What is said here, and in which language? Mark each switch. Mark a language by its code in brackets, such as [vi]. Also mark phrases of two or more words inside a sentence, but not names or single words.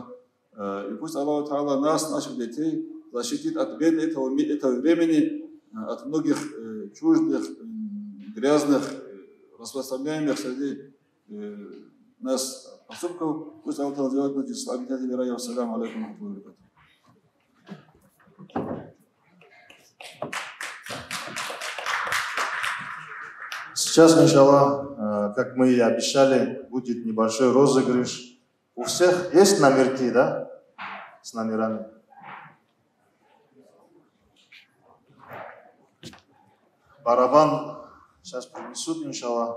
[ru] И пусть Аллах Та'аля нас, наших детей, защитит от бед этого времени, от многих чуждых, грязных, распространяемых среди нас поступков. Пусть Аллах Та'аля делает нас из обитателей рая. [ar] السلام عليكم ورحمة الله وبركاته. [ru] Сейчас, иншаллах, как мы и обещали, будет небольшой розыгрыш. У всех есть номерки, да? С номерами. Барабан сейчас принесут, иншаллах.